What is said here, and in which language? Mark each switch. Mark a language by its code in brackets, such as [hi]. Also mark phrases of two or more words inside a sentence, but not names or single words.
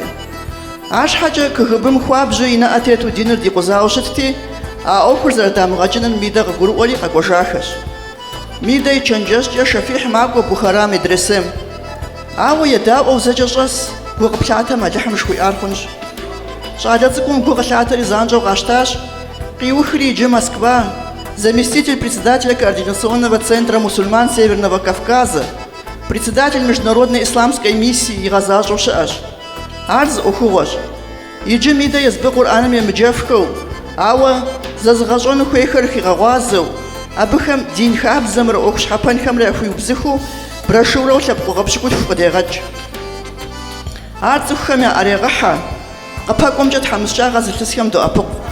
[kbd] Арщхьэкӏэ КГБ-м хуабжьу и нэӏэ тету диныр дикъузауэ щытти, а ӏуэхур зэрыдамыгъэкӏыным Мидэ къыгурыӏуэри къэкӏуэжахэщ. Мидэ и чэнджэщкӏэ Шэфихь макӏуэ Бухара медресем. Ауэ едаӏуэу зэкӏэ щӏэс гу къыплъатэм алыхьым жыхуиӏар хъунщ. Щӏалэ цӏыкӏум гу къылъатэри занщӏэу къащтащ, къиухри иджы Москва, [ru] заместитель председателя Координационного центра мусульман Северного Кавказа, председатель Международной исламской миссии [kbd] игъэзащӏэу щыӏэщ. Ар зы ӏуэхугъуэщ. Иджы Мидэ езбы Къур'аным емыджэфхэу, ауэ зэзыгъэщӏэну хуейхэр хигъэгъуазэу, абыхэм дин хабзэмрэ ӏуэху щхьэпэнхэмрэ яхуиубзыху, брошюрэу лъэпкъ къэпщыкӏутху къыдегъэкӏ. Ар цӏыхухэм яӏэрегъыхьэ, къыпэкӏуэмкӏэ тхьэмыщкӏагъэ зылъысхэм доӏэпыкъу.